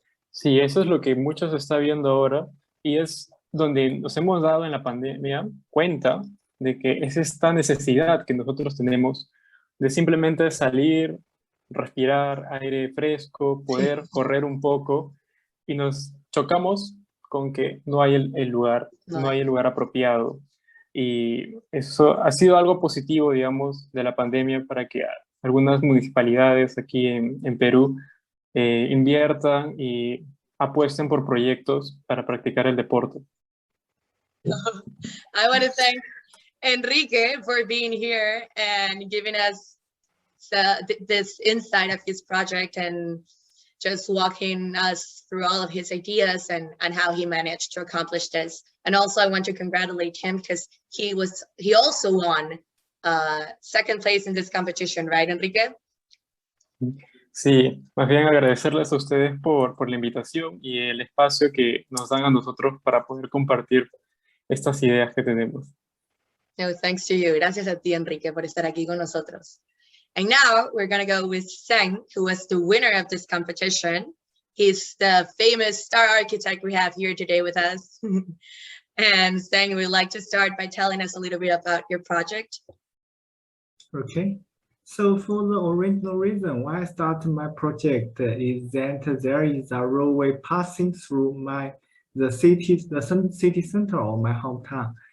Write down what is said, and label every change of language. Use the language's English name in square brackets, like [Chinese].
[Spanish] Sí, eso es lo que muchos se está viendo ahora y es donde nos hemos dado en la pandemia cuenta de que es esta necesidad que nosotros tenemos de simplemente salir, respirar aire fresco, poder correr un poco y nos chocamos con que no hay el lugar, no hay el lugar apropiado. Y eso ha sido algo positivo, digamos, de la pandemia para que algunas municipalidades aquí en Perú inviertan y apuesten por proyectos para practicar el deporte. [English] I want to thank Enrique for being here and giving us this insight of his project and just walking us through all of his ideas and how he managed to accomplish this. And also I want to congratulate him because he also won second place in this competition, right, Enrique? [Spanish] Sí, más bien agradecerles a ustedes por la invitación y el espacio que nos dan a nosotros para poder compartir estas ideas que tenemos. [English] No, thanks to you. [Spanish] Gracias a ti, Enrique, por estar aquí con nosotros. [English] And now we're going to go with Seng, who was the winner of this competition. He's the famous star architect we have here today with us. And Seng, we'd like to start by telling us a little bit about your project. Okay. So for the original reason why I started my project is that there is a roadway passing through the city center of my hometown.